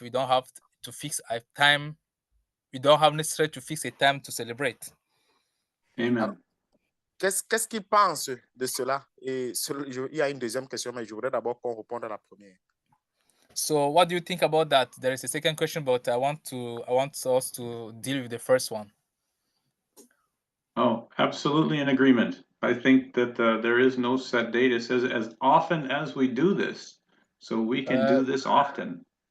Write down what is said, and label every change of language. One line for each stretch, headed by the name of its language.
English: We don't have to fix a time. We don't have necessary to fix a time to celebrate. Amen.
French: Alors, qu'est-ce qu'ils pensent de cela? Et il y a une deuxième question, mais je voudrais d'abord qu'on réponde à la première.
English: So what do you think about that? There is a second question, but I want us to deal with the first one. Oh, absolutely in agreement. I think that there is no set date. It says as often as we do this, so we can do this often.